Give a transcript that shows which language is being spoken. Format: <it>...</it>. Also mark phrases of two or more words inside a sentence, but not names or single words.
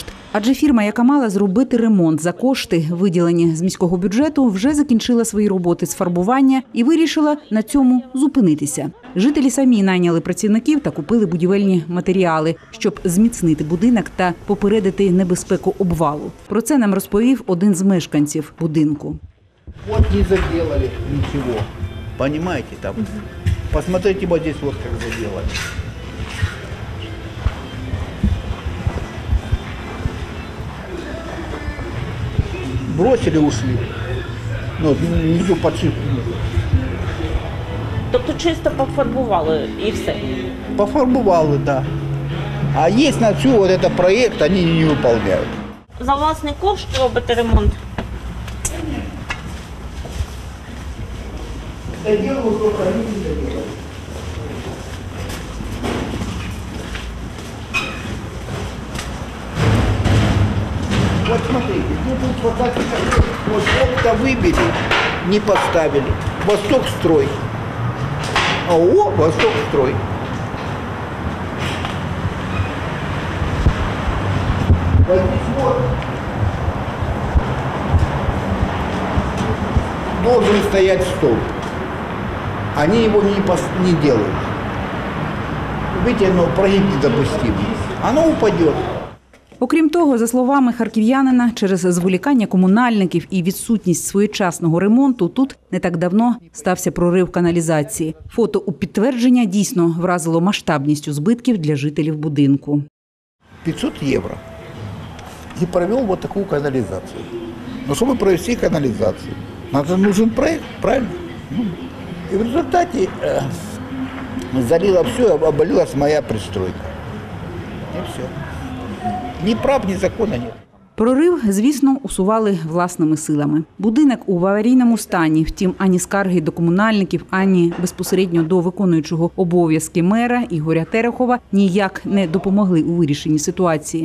<uk>Адже фірма, яка мала зробити ремонт за кошти, виділені з міського бюджету, вже закінчила свої роботи з фарбування і вирішила на цьому зупинитися. Жителі самі найняли працівників та купили будівельні матеріали, щоб зміцнити будинок та попередити небезпеку обвалу. Про це нам розповів один з мешканців будинку.</uk> <ru>Вот не заделали ничего. Понимаете, там. Посмотрите, вот здесь вот как заделали. Бросили, ушли. Ну, внизу подшивку.</ru> <uk>Тобто чисто пофарбували і все? Пофарбовали,</uk> <ru>да. А есть на всю вот это проект, они не выполняют.</ru> <uk>За власний кошт робите ремонт?</uk> <ru>Я делаю, только они не доделали. Вот смотрите, тут вот так вот окна выбили, не поставили. Восток строй. АО Восток строй. Вот здесь вот должен стоять стол. Они его не делают. Видите, оно прогиб недопустим. Оно упадет.</ru> <uk>Окрім того, за словами харків'янина, через зволікання комунальників і відсутність своєчасного ремонту тут не так давно стався прорив каналізації. Фото у підтвердження дійсно вразило масштабністю збитків для жителів будинку.</uk> <ru>500 евро. И провел вот такую канализацию. Но чтобы провести канализацию, нужен проект, правильно? И в результате залило все, обвалилась моя пристройка. И все.</ru> <uk>Ні прав, ні закону нет. Прорив, звісно, усували власними силами. Будинок у аварійному стані, втім, ані скарги до комунальників, ані безпосередньо до виконуючого обов'язки мера Ігоря Терехова ніяк не допомогли у вирішенні ситуації.</uk>